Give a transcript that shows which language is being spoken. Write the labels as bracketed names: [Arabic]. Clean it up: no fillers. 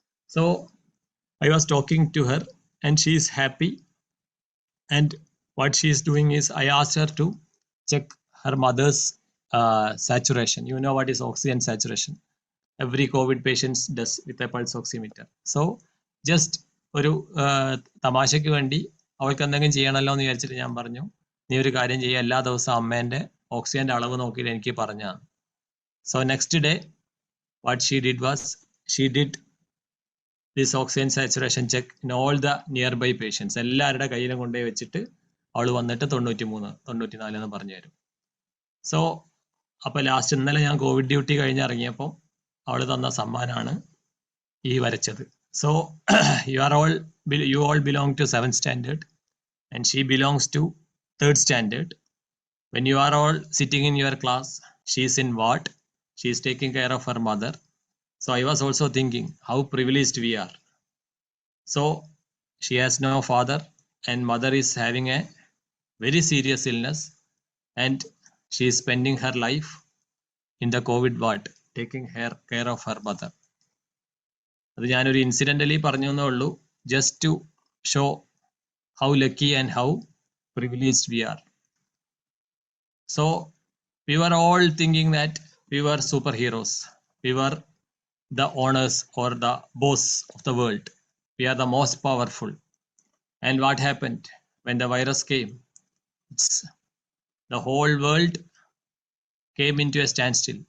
[English] So I was talking to her, and she is happy. And what she is doing is, I asked her to check her mother's saturation. You know what is oxygen saturation? Every COVID patients does with a pulse oximeter. So just [Malayalam] ഒരു തമാശയ്ക്ക് വേണ്ടി അവൾക്ക് എന്തെങ്കിലും ചെയ്യണമല്ലോ എന്ന് വിചാരിച്ചിട്ട് ഞാൻ പറഞ്ഞു, നീ ഒരു കാര്യം ചെയ്യുക, എല്ലാ ദിവസവും അമ്മേന്റെ ഓക്സിജന്റെ അളവ് നോക്കിയിട്ട് എനിക്ക് പറഞ്ഞാണ്. [English] So next day what she did was, she did this oxygen saturation check in all the nearby patients. [Malayalam] എല്ലാവരുടെ കയ്യിലും കൊണ്ടുപോയി വെച്ചിട്ട് അവൾ വന്നിട്ട് 93, 94 എന്ന് പറഞ്ഞു തരും. സോ അപ്പൊ ലാസ്റ്റ് ഇന്നലെ ഞാൻ കോവിഡ് ഡ്യൂട്ടി കഴിഞ്ഞ് ഇറങ്ങിയപ്പോൾ അവൾ തന്ന സമ്മാനാണ് ഈ വരച്ചത്. [English] So you all belong to 7th standard, and she belongs to 3rd standard. When you are all sitting in your class, she is in ward. She is taking care of her mother. So I was also thinking how privileged we are. So she has no father, and mother is having a very serious illness, and she is spending her life in the COVID ward, taking care of her mother. [Malayalam] അത് ഞാനൊരു ഇൻസിഡന്റലി പറഞ്ഞു എന്നേ ഉള്ളൂ, [English] Just to show how lucky and how privileged we are. So we were all thinking that we were superheroes. We were the owners or the boss of the world. We are the most powerful. And what happened when the virus came? The whole world came into a standstill.